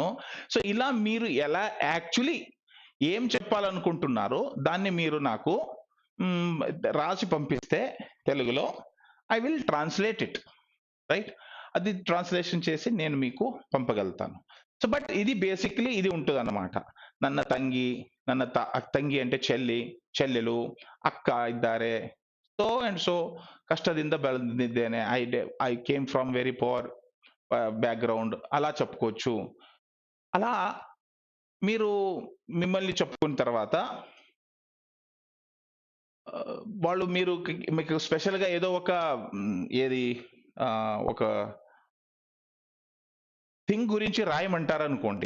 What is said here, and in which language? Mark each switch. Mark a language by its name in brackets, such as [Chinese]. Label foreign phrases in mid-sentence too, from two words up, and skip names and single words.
[Telugu] సో ఇలా మీరు ఎలా యాక్చువల్లీ ఏం చెప్పాలనుకుంటున్నారో దాన్ని మీరు నాకు రాసి పంపిస్తే తెలుగులో [English] I will translate it, [Telugu] రైట్. అది ట్రాన్స్లేషన్ చేసి నేను మీకు పంపగలుగుతాను. [English] so but [Telugu] ఇది బేసిక్లీ ఇది ఉంటుంది అన్నమాట. [Kannada] ನನ್ನ ತಂಗಿ [Telugu] అంటే చెల్లెలు, అక్క ఇದ್ದಾರೆ. [English] so and so [Kannada] ಕಷ್ಟದಿಂದ ಬೆಳೆದಿದ್ದೇನೆ, [English] I came from very poor background, [Telugu] అలా చెప్పుకోవచ్చు. అలా మీరు మిమ్మల్ని చెప్పుకున్న తర్వాత వాళ్ళు మీకు స్పెషల్ గా ఏదో ఒక ఏది ఒక థింగ్ గురించి రాయమంటారు అనుకోండి.